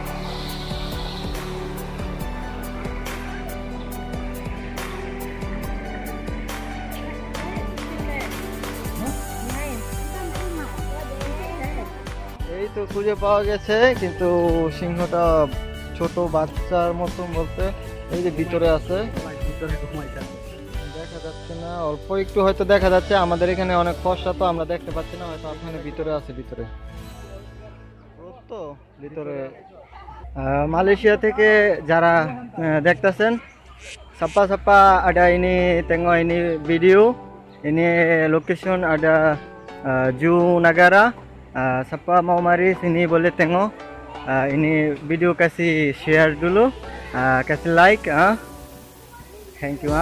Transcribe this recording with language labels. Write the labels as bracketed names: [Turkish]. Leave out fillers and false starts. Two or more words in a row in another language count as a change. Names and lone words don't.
[Bangla] এই তো খুঁজে পাওয়া গেছে, কিন্তু সিংহটা ছোট বাচ্চার মতন বলতে এই যে ভিতরে আছে, দেখা যাচ্ছে না, অল্প একটু হয়তো দেখা যাচ্ছে। আমাদের এখানে অনেক ফর্সা তো আমরা দেখতে পাচ্ছি না, হয়তো আপনার ভিতরে আছে। ভিতরে তো ভিতরে মালয়েশিয়া থেকে যারা দেখতেছেন [Malay] Sapa ada ini tengok ini video. Ini location ada Ju Nagara. Siapa mau mari sini boleh tengok. Ini video kasih share dulu. Kasih like. [English] Thank you.